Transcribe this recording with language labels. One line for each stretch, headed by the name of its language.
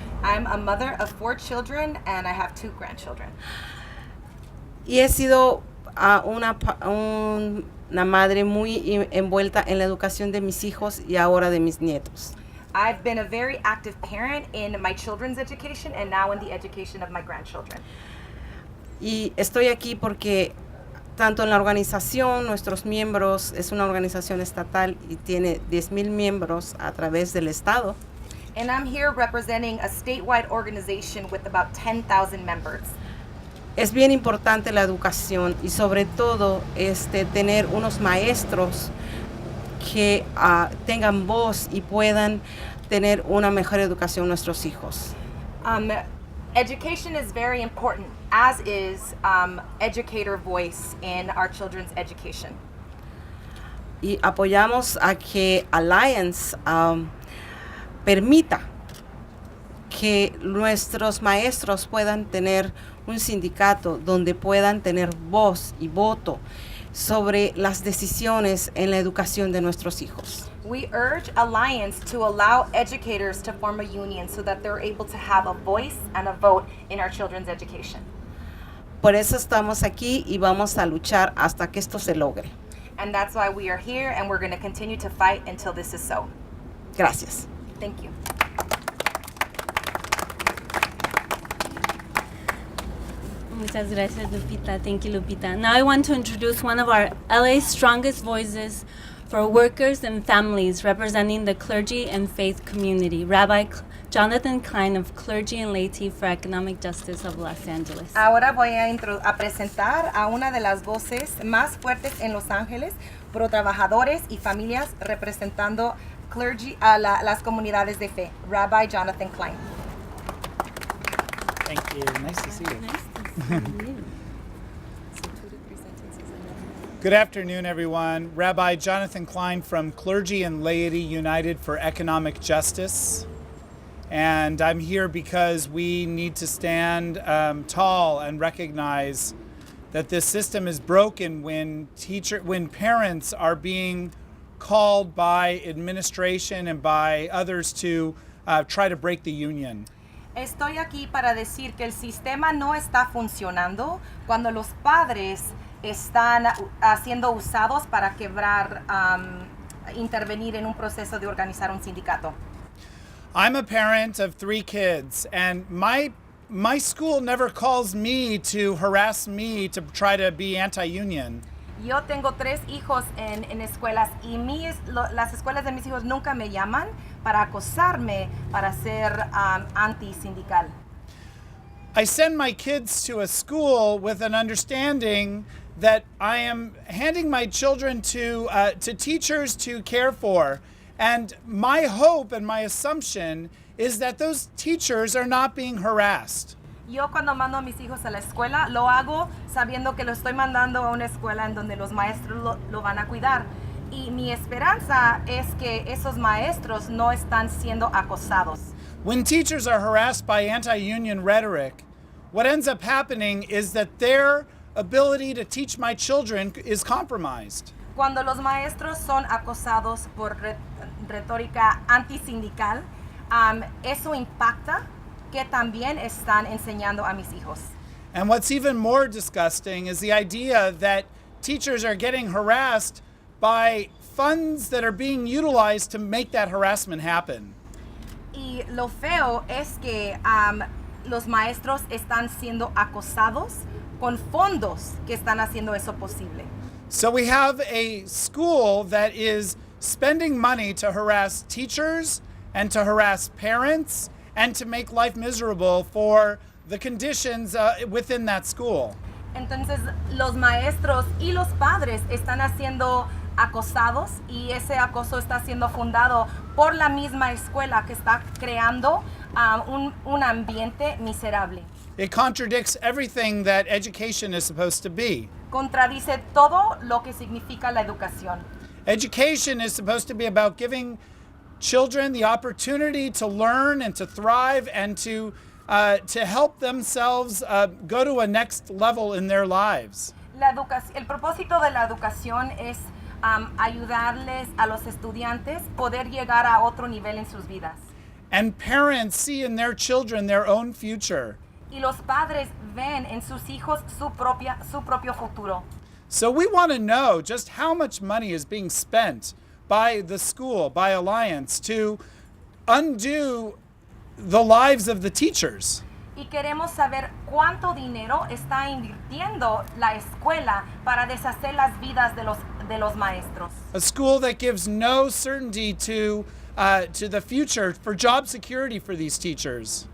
English: I'm a mother of 4 children and I have 2 grandchildren.
Spanish: Y he sido una madre muy envuelta en la educación de mis hijos y ahora de mis nietos.
English: I've been a very active parent in my children's education and now in the education of my grandchildren.
Spanish: Y estoy aquí porque tanto en la organización, nuestros miembros, es una organización estatal y tiene 10,000 miembros a través del estado.
English: And I'm here representing a statewide organization with about 10,000 members.
Spanish: Es bien importante la educación y sobre todo tener unos maestros que tengan voz y puedan tener una mejor educación nuestros hijos.
English: Education is very important, as is educator voice in our children's education.
Spanish: Y apoyamos a que Alliance permita que nuestros maestros puedan tener un sindicato donde puedan tener voz y voto sobre las decisiones en la educación de nuestros hijos.
English: We urge Alliance to allow educators to form a union so that they're able to have a voice and a vote in our children's education.
Spanish: Por eso estamos aquí y vamos a luchar hasta que esto se logre.
English: And that's why we are here, and we're going to continue to fight until this is so.
Spanish: Gracias.
English: Thank you.
Spanish: Muchas gracias, Lupita.
English: Thank you, Lupita. Now I want to introduce one of our LA's strongest voices for workers and families representing the clergy and faith community, Rabbi Jonathan Klein of Clergy and Laity for Economic Justice of Los Angeles.
Spanish: Ahora voy a presentar a una de las voces más fuertes en Los Ángeles pro trabajadores y familias representando clergy a las comunidades de fe, Rabbi Jonathan Klein.
English: Thank you. Nice to see you. Nice to see you. Good afternoon, everyone. Rabbi Jonathan Klein from Clergy and Laity United for Economic Justice. And I'm here because we need to stand tall and recognize that this system is broken when parents are being called by administration and by others to try to break the union.
Spanish: Estoy aquí para decir que el sistema no está funcionando cuando los padres están siendo usados para quebrar, intervenir en un proceso de organizar un sindicato.
English: I'm a parent of 3 kids, and my school never calls me to harass me to try to be anti-union.
Spanish: Yo tengo 3 hijos en escuelas y las escuelas de mis hijos nunca me llaman para acosarme para ser anti-sindical.
English: I send my kids to a school with an understanding that I am handing my children to teachers to care for. And my hope and my assumption is that those teachers are not being harassed.
Spanish: Yo cuando mando a mis hijos a la escuela, lo hago sabiendo que lo estoy mandando a una escuela en donde los maestros lo van a cuidar. Y mi esperanza es que esos maestros no están siendo acosados.
English: When teachers are harassed by anti-union rhetoric, what ends up happening is that their ability to teach my children is compromised.
Spanish: Cuando los maestros son acosados por retórica antisindical, eso impacta que también están enseñando a mis hijos.
English: And what's even more disgusting is the idea that teachers are getting harassed by funds that are being utilized to make that harassment happen.
Spanish: Y lo feo es que los maestros están siendo acosados con fondos que están haciendo eso posible.
English: So we have a school that is spending money to harass teachers and to harass parents and to make life miserable for the conditions within that school.
Spanish: Entonces los maestros y los padres están siendo acosados y ese acoso está siendo fundado por la misma escuela que está creando un ambiente miserable.
English: It contradicts everything that education is supposed to be.
Spanish: Contradice todo lo que significa la educación.
English: Education is supposed to be about giving children the opportunity to learn and to thrive and to help themselves go to a next level in their lives.
Spanish: El propósito de la educación es ayudarles a los estudiantes poder llegar a otro nivel en sus vidas.
English: And parents see in their children their own future.
Spanish: Y los padres ven en sus hijos su propio futuro.
English: So we want to know just how much money is being spent by the school, by Alliance, to undo the lives of the teachers.
Spanish: Y queremos saber cuánto dinero está invirtiendo la escuela para deshacer las vidas de los maestros.
English: A school that gives no certainty to to the future for job security for these teachers.